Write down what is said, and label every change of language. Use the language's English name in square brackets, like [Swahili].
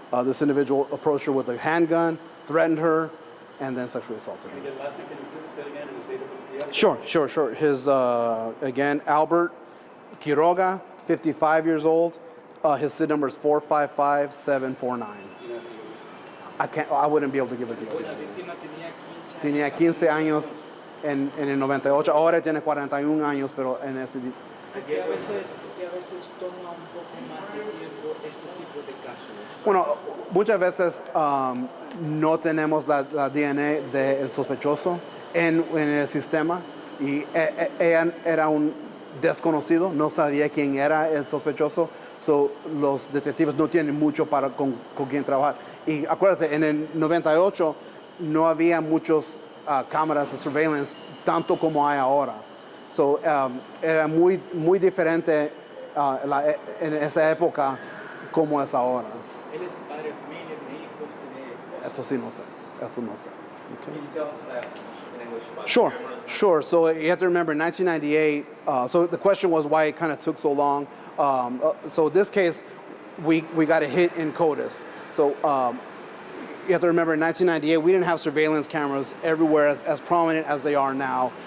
[English] This individual approached her with a handgun, threatened her, and then sexually assaulted her. And again, last week, can you please say again his date of birth? Sure. His, again, Albert Quiroga, 55 years old. His SID number is 455749. I wouldn't be able to give it to you. [Spanish] La víctima tenía 15 años. Tenía 15 años en el 98, ahora tiene 41 años, pero en ese... Porque a veces toma un poco más de tiempo este tipo de casos. Bueno, muchas veces no tenemos la DNA del sospechoso en el sistema y ella era un desconocido, no sabía quién era el sospechoso, so los detectives no tienen mucho con quién trabajar. Y acuérdate, en el 98 no había muchos cámaras de surveillance tanto como hay ahora. So, era muy diferente en esa época como es ahora. Él es padre de familia, tiene hijos, tiene... Eso sí no sé. Eso no sé. [English] Can you tell us that in English? About Sure. So you have to remember, 1998. So the question was why it kind of took so long. So this case, we got a hit in CODIS. So you have to remember, in 1998, we didn't have surveillance cameras everywhere as prominent as they are now.